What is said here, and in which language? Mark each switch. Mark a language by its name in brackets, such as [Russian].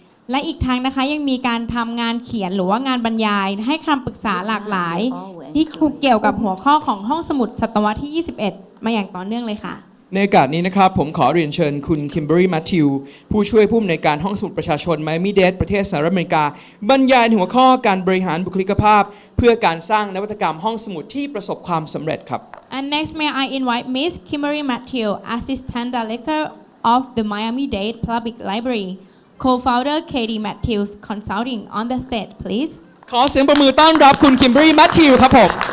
[Thai] และอีกทั้งนะคะยังมีการทำงานเขียนหรือว่างานบรรยายให้คำปรึกษาหลากหลายที่เกี่ยวกับหัวข้อของห้องสมุดศตวรรษที่ 21 มาอย่างต่อเนื่องเลยค่ะ ในโอกาสนี้นะครับผมขอเรียนเชิญคุณคิมเบอรี่แมทธิวผู้ช่วยผู้อำนวยการห้องสมุดประชาชนไมอามี่เดดประเทศสหรัฐอเมริกาบรรยายหัวข้อการบริหารบุคลิกภาพเพื่อการสร้างนวัตกรรมห้องสมุดที่ประสบความสำเร็จครับ [English] And next may I invite Miss Kimberly Matthew, Assistant Director of the Miami-Dade Public Library, Co-founder Katie Matthews Consulting on the stage, please. [Thai] ขอเสียงประมือต้อนรับคุณคิมเบอรี่แมทธิวครับผม